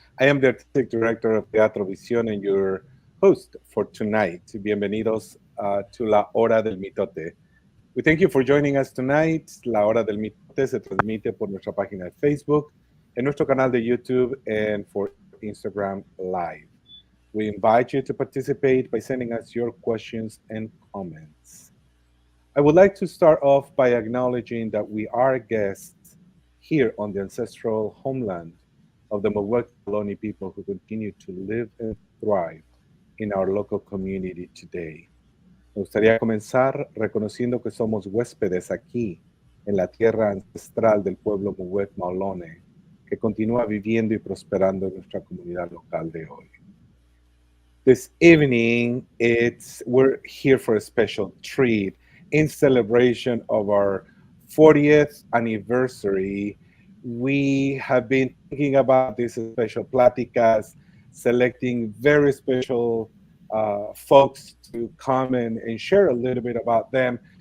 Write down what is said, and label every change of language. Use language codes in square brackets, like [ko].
[en] I am the artistic director of Teatro Visión and your host for tonight. [es] Bienvenidos [en] to La Hora del Mitote. We thank you for joining us tonight. [es] La Hora del Mitote se transmite por nuestra página de Facebook, en nuestro canal de YouTube, [en] and for Instagram Live. We invite you to participate by sending us your questions and comments. I would like to start off by acknowledging that we are guests here on the ancestral homeland of the Mowek people who continue to live and thrive in our local community today. [es] Me gustaría comenzar reconociendo que somos huéspedes aquí en la tierra ancestral del pueblo Mowek Maolone, que continúa viviendo y prosperando en nuestra comunidad local de hoy. [en] This evening, we're here for a special treat in celebration of our 40th anniversary. We have been thinking about these special pláticas, selecting very special folks to come and share a little bit about them.